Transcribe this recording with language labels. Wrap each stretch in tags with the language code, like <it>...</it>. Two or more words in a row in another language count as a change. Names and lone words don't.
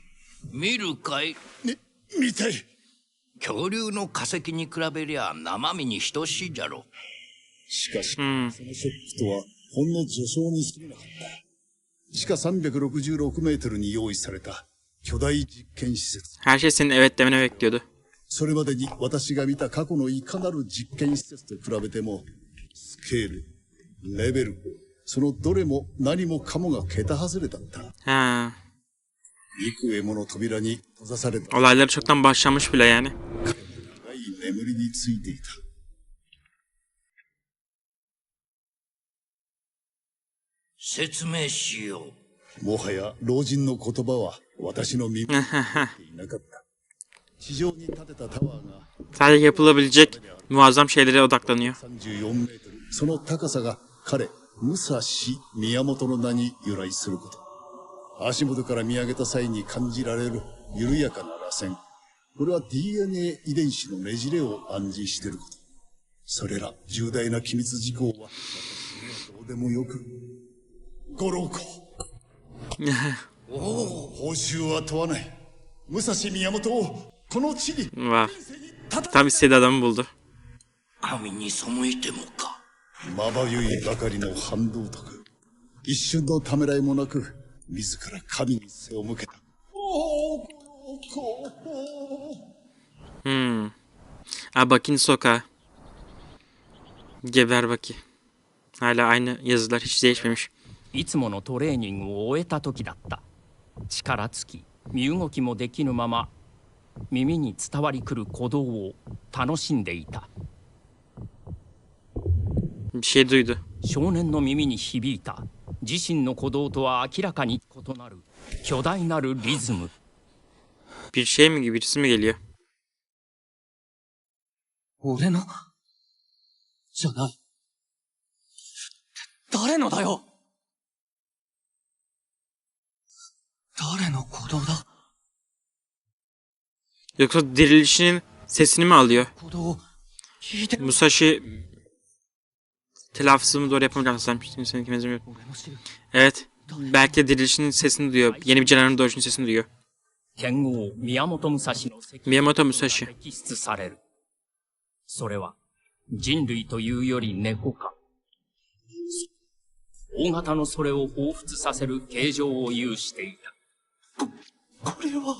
<ja>見るかい？見たい。恐竜の化石に比べりゃ生身に等しいじゃろ。しかし、そのショックとはほんの序章に過ぎなかった。地下366メートルに用意された巨大実験施設。</ja> <tr>Her şey senin evet demeni bekliyordu.</tr> <ja>それまでに私が見た過去のいかなる実験施設と比べても、スケール、レベル、そのどれも何もかもが桁外れだった。 Ha. 幾重もの扉に閉ざされた</ja> <tr>Olayları çoktan başlamış bile yani.</tr> <ja>長い眠りについていた。説明しよう。もはや老人の言葉は私の耳に入っていなかった。地上に建てたタワーが</ja> <tr>Sadece yapılabilecek muazzam şeylere odaklanıyor.</tr> <ja>34 メートル。その高さが彼、武蔵宮本の名に由来すること。足元から見上げた際に感じられる緩やかな螺旋。これは DNA 遺伝子のねじれを暗示していること。それら重大な機密事項は私にはどうでもよく。五郎公。報酬は問わない。武蔵宮本をこの地に</ja> <tr>Var. Tam istediği adamı buldu.</tr> <ja>神に背いてもか。まばゆいばかりの反動徳。一瞬のためらいもなく、自ら神に背を向けた。</ja> <tr>Baki'nin sokağı. Geber Baki. Hala aynı yazılar hiç değişmemiş.</tr> <ja>いつものトレーニングを終えた時だった。力尽き身動きもできぬまま耳に伝わりくる鼓動を楽しんでいた。</ja> <tr>Bir şey duydu.</tr> <ja>少年の耳に響いた自身の鼓動とは明らかに異なる巨大なるリズム。</ja> <tr>Bir şey mi, birisi mi geliyor?</tr> <ja>俺のじゃない。誰のだよ。誰の鼓動だ。</ja> <tr>Yoksa dirilişinin sesini mi alıyor?</tr> <ja>鼓動を聞いてる。</ja> <tr>Musashi telaffuzunu doğru yapamayacağım sanmıştım. Senin kimizim yok.</tr> <ja>俺の知る</ja> <tr>Evet. Belki de dirilişinin sesini duyuyor. Yeni bir canavarın doğuşunun sesini duyuyor.</tr> <ja>剣豪宮本武蔵の責任 Miyamoto が Musashi. 摘出される。それは人類というより猫か。大型のそれを彷彿させる形状を有していた。これは。</ja>